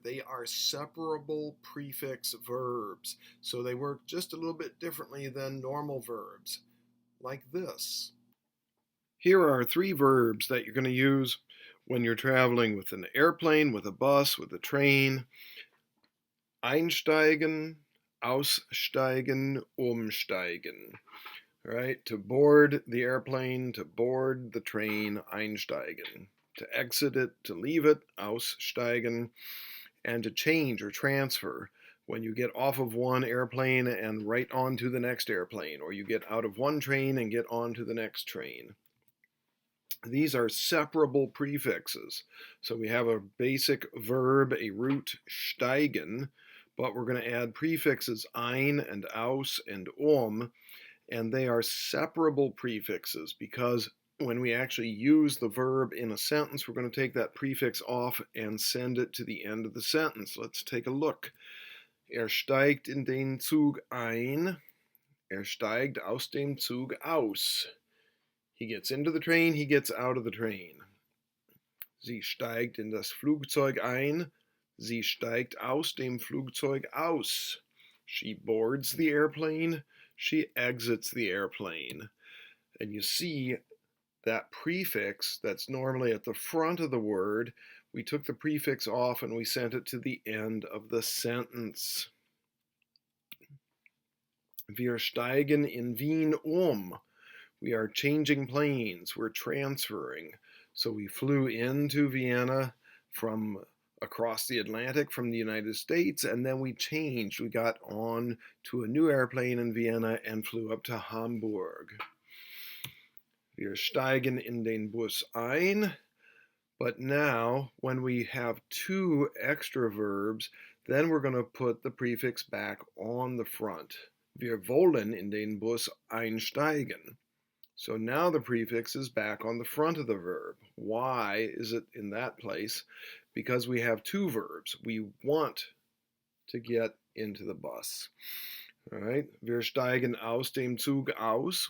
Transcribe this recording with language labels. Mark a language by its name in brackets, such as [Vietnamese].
[English] They are separable prefix verbs, so they work just a little bit differently than normal verbs, like this. Here are three verbs that you're going to use when you're traveling with an airplane, with a bus, with a train. [German] Einsteigen, aussteigen, umsteigen. [English] All right, to board the airplane, to board the train, einsteigen. To exit it, to leave it, aussteigen. And to change or transfer, when you get off of one airplane and right onto the next airplane, or you get out of one train and get onto the next train. These are separable prefixes. So we have a basic verb, a root, steigen, but we're going to add prefixes ein and aus and and they are separable prefixes because when we actually use the verb in a sentence, we're going to take that prefix off and send it to the end of the sentence. Let's take a look. [German] Steigt in den Zug ein. Steigt aus dem Zug aus. [English] He gets into the train, he gets out of the train. [German] Sie steigt in das Flugzeug ein. Sie steigt aus dem Flugzeug aus. [English] She boards the airplane. She exits the airplane. And you see that prefix that's normally at the front of the word, we took the prefix off and we sent it to the end of the sentence. [German] Wir steigen in Wien [English] We are changing planes, we're transferring. So we flew into Vienna from across the Atlantic from the United States, and then we changed. We got on to a new airplane in Vienna and flew up to Hamburg. [German] Wir steigen in den Bus ein. [English] But now, when we have two extra verbs, then we're going to put the prefix back on the front. [German] Wir wollen in den Bus einsteigen. [English] So now the prefix is back on the front of the verb. Why is it in that place? Because we have two verbs. We want to get into the bus. All right, [German] wir steigen aus dem Zug aus.